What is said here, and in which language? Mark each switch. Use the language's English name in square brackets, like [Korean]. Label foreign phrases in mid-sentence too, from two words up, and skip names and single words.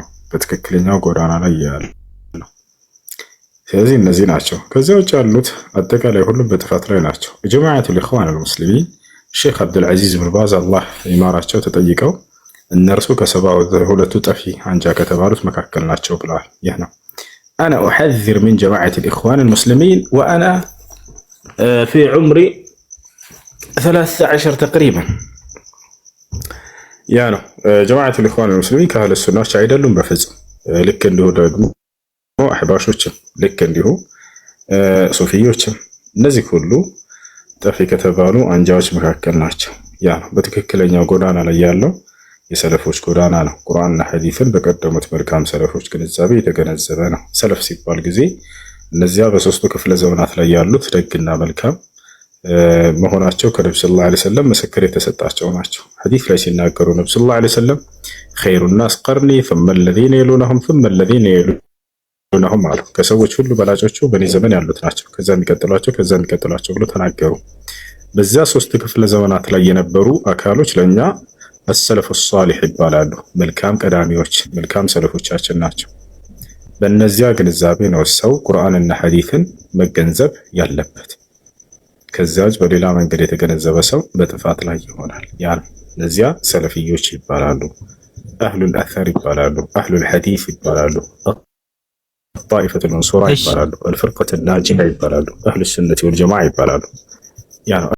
[Amharic] በትክክለኛው ጎዳና ላይ ያለው። ስለዚህ እነዚህ ናቸው። ከዚያ ውጭ ያሉት አጠቃላይ ሁሉም በጥፋት ላይ ናቸው። [Arabic] جماعة الإخوان المسلمين [Amharic] ሼክ አብዱልዓዚዝ ብን ባዝ አላህ ይማራቸው ተጠይቀው እነርሱ ከ72ቱ ጠፊ አንጃ ከተባሉት መካከል ናቸው ብለዋል። ይህ ነው [Arabic] أنا أحذر من جماعة الإخوان المسلمين وأنا في عمري 13 تقريبا. يعني جماعة الإخوان المسلمين كأهل السنة [Amharic] አይደሉም በፍጹም ልክ እንዲሁ ደግሞ አህባሾችም ልክ እንዲሁ ሶፊዮችም እነዚህ ሁሉ ጠፊ ከተባሉ አንጃዎች መካከል ናቸው። ያ ነው በትክክለኛው ጎዳና ላይ ያለው የሰለፎች ጎዳና ነው። ቁርአንና ሐዲስን በቀደሙት መልካም ሰለፎች ግንዛቤ የተገነዘበ ነው። ሰለፍ ሲባል ጊዜ እነዚያ በሶስቱ ክፍለ ዘመናት ላይ ያሉት ደግና መልካም መሆናቸው ከነብዩ [Arabic] صلى الله عليه وسلم [Amharic] ምስክር የተሰጣቸው ናቸው። ሐዲስ ላይ ሲናገሩ ነብዩ [Arabic] صلى الله عليه وسلم خير الناس قرني ثم الذين يلونهم [Amharic] ثم الذين يلونهم አሉ። ከሰዎች ሁሉ በላጮቹ በኔ ዘመን ያሉት ናቸው፣ ከዛ የሚቀጥሏቸው ብሎ ተናገሩ። በዚያ ሶስት ክፍለ ዘመናት ላይ የነበሩ አካሎች ለኛ [Arabic] السلف الصالح [Amharic] ይባላሉ። መልካም ቀዳሚዎች መልካም ሰለፎቻችን ናቸው። በእነዚያ ግንዛቤ ነው ሰው ቁርአንና ሐዲስን መገንዘብ ያለበት። ከዛች በሌላ መንገድ የተገነዘበ ሰው በጥፋት ላይ ይሆናል። ያን እነዚያ ሰለፊዮች ይባላሉ፣ [Arabic] أهل الأثر [Amharic] ይባላሉ፣ [Arabic] أهل الحديث [Amharic] ይባላሉ፣ [Arabic] الطائفة المنصورة [Amharic] ይባላሉ፣ [Arabic] الفرقة الناجية [Amharic] ይባላሉ፣ [Arabic] أهل السنة والجماعة [Amharic] ይባላሉ። ያ